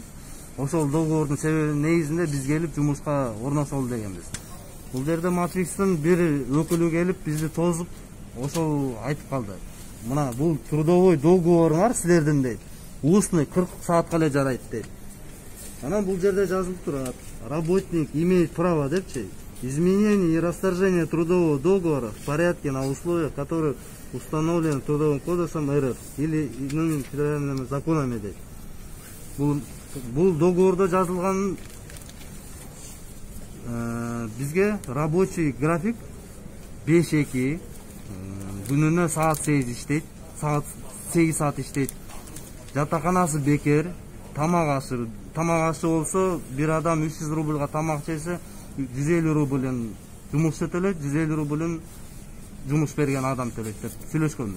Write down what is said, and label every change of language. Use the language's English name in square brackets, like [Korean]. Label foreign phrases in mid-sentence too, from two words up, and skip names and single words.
[Kyrgyz] Ошол договордун себебинин негизинде биз келип жумушка орношолу дегенбиз. Бул жерде Matrix'тын бир өкүлү келип бизди тозуп, ошол айтып калды. Мына бул [Russian] трудовой договоруңар [Kyrgyz] силердин дейт. Устный 40 саатка эле жарайт дейт. Анан бул жерде жазылып турат. [Russian] Работник имеет право депчи. Изменение и расторжение трудового договора в порядке на условиях, которые установлены Трудовым кодексом РФ или иными федеральными законами дейт. [Kyrgyz] Бул договордо жазылган бизге [Russian] рабочий график [Kyrgyz] 5-2 күнүнө саат 8 иштейт, саат 8 саат иштейт. Жатаканасы бекер, тамак ашы болсо бир адам 300 рубльга тамак жесе 150 рубльден жумуш төлөйт, 150 рубльден жумуш берген адам төлөйт деп сүйлөшкөнбүз.